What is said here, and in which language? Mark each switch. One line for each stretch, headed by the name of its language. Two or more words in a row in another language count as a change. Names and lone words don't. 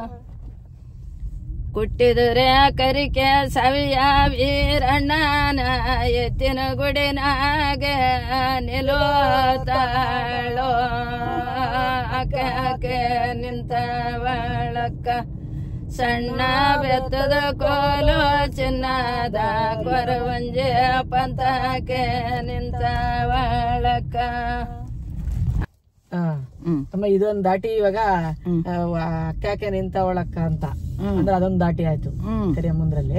Kannada: ಕುಟ್ಟಿದರೆ ಕರಿಕೆ ಸವಿಯ ವೀರಣ್ಣನ ಎತ್ತಿನ ಗುಡಿನಾಗ ನಿಲೋತಾಳೋ ಅಕ್ಕಕ್ಕೆ ನಿಂತ ಒಳಕ್ಕ ಸಣ್ಣ ಬೆತ್ತದ ಕೋಲು ಚಿನ್ನದ ಕೊರವಂಜಿಯ ಪಂತಕ್ಕೆ ನಿಂತ ಒಳಕ್ಕ. ಅಮ್ಮ ಇದೊಂದ್ ದಾಟಿ ಇವಾಗ ಅಕ್ಕಕ್ಕೆ ನಿಂತ ಒಳಕ್ಕ ಅಂತ ಅಂದ್ರೆ ಅದೊಂದ್ ದಾಟಿ ಆಯ್ತು ಕರಿಯಮ್ಮಂದ್ರಲ್ಲಿ.